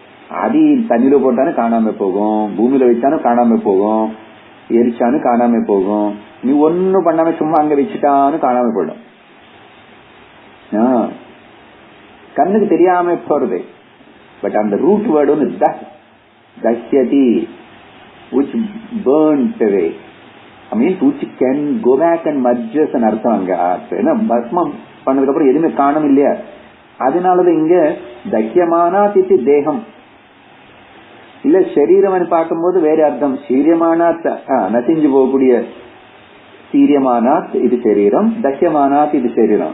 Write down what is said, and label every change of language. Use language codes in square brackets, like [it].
[ta] அடி தண்ணியில போட்டாலும் காணாம போகும், பூமியில வச்சாலும் காணாம போகும், எரிச்சாலும் காணாம போகும். நீ ஒன்னும் பண்ணாம சும்மா அங்க வச்சுட்டான்னு காணாம போயிடும். கண்ணுக்கு தெரியாம போறது. பட் அந்த ரூட் வேர்டு வந்து தஹ்யதி, [en] which burnt away. I mean which can go back and merges [ta] ன்னு அர்த்தம். அங்க ஏன்னா பஸ்மம் பண்ணதுக்கு அப்புறம் எதுவுமே காணும் இல்லையா? அதனாலதான் இங்க தஹ்யமானா தித்தி தேகம் இல்ல. சரீரம் பார்க்கும்போது வேற அர்த்தம். சீரியமானாத் நசிஞ்சு போகக்கூடிய சீரியமானாத் இது சரீரம், தஹ்யமானாத் இது சரீரம்.